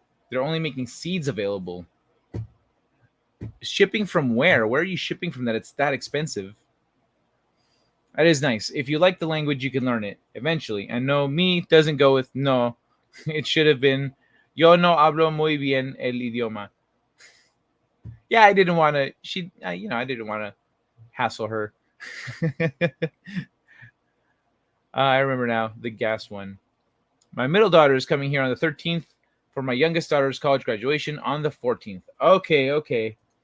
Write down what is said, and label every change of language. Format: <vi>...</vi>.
<en>They're only making seeds available. Shipping from where? Where are you shipping from that it's that expensive? That is nice. If you like the language, you can learn it eventually. And no, me doesn't go with no. It should have been</en> <es>yo no hablo muy bien el idioma.</es> <en>Yeah, I didn't want to. I didn't want to hassle her. I remember now the gas one. My middle daughter is coming here on the 13th for my youngest daughter's college graduation on the 14th. Okay.</en>